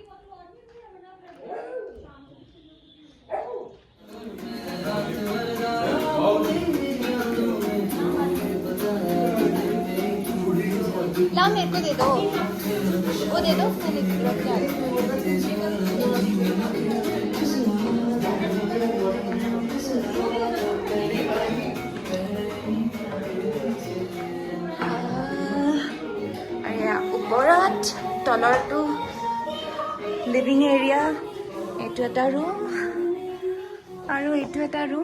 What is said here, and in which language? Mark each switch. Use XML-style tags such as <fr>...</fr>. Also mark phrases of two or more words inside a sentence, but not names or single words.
<hi>ला मेरे को दे दो, वो दे दो, मैं रख के आ रही</hi> <as>আৰু ওপৰত তলৰটো</as> <en>living area,</en> <as>এইটো এটা ৰুম আৰু এইটো এটা ৰুম.</as>